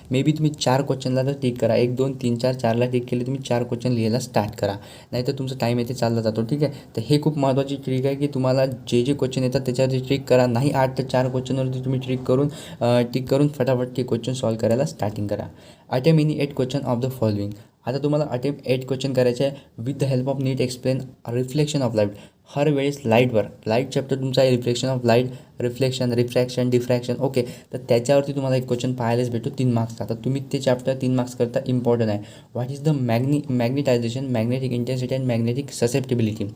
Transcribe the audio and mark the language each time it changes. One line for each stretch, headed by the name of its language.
Marathi: May be तुम्ही 4 क्वेश्चनला तर tick करा, 1 2 3 4 4ला टिक केले, तुम्ही 4 क्वेश्चन लिहायला स्टार्ट करा, नाहीतर तुमचा टाईम येथे चालला जातो, ठीक आहे. तर हे खूप महत्त्वाची ट्रिक आहे की तुम्हाला जे क्वेश्चन येतात त्याच्यावरती ट्रिक करा, नाही 8 तर 4 क्वेश्चनवरती तुम्ही टिक करून फटाफट ते क्वेश्चन सॉल्व करायला स्टार्टिंग करा.
English: Attempt any 8 question of the following.
Marathi: आता तुम्हाला अटेम्प्ट 8 क्वेश्चन करायचे आहे
English: With the help of neat explain reflection of light.
Marathi: हर वेळेस लाईट चॅप्टर तुमचा आहे, reflection of light, refraction, diffraction, okay. तर त्याच्यावरती तुम्हाला एक क्वेश्चन पाहायलाच भेटतो 3 मार्क्सचा. तर तुम्ही ते चॅप्टर 3 मार्क्स करता इम्पॉर्टंट आहे.
English: What is the magnetization, magnetic intensity and magnetic susceptibility.